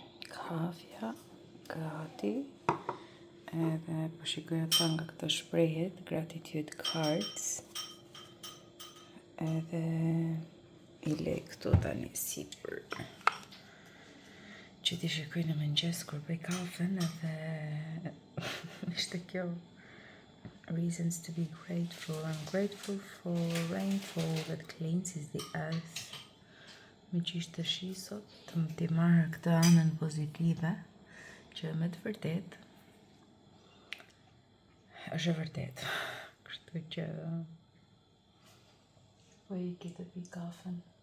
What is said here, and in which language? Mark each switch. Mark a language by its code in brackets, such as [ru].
[sq] Kafja, gati, edhe po shikoja ta nga këto shprehjet, [en] gratitude cards, [sq] edhe i le këtu tani sipër, që ti shikoj në mëngjes kur bëj kafen, edhe ishte kjo [en] reasons to be grateful. I'm grateful for rainfall that cleanses the earth. [sq] Me që ishte shi sot, të më t'i marrë këtë anën pozitive, që me të vërtet, është e vërtet. Kështu që po i këtë pi kafen.